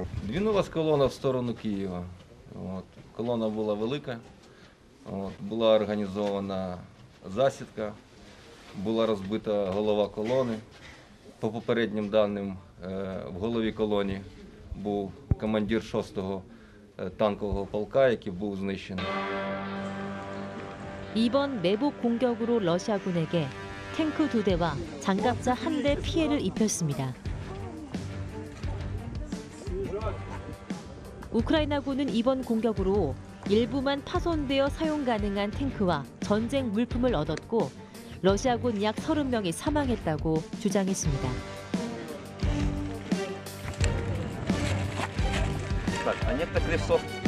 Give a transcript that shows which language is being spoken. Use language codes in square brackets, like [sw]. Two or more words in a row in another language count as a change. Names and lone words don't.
[uk] Двинулась колона в сторону Києва. Колона була велика, була організована засідка, була розбита голова колони. По попереднім даним, в голові колони був командир 6-го танкового полка, який був знищений. [ko] 이번 매복 공격으로 러시아군에게 탱크 2대와 장갑차 1대 피해를 입혔습니다. 우크라이나군은 이번 공격으로 일부만 파손되어 사용 가능한 탱크와 전쟁 물품을 얻었고 러시아군 약 30명이 사망했다고 주장했습니다. [ru] А нет-то креслов.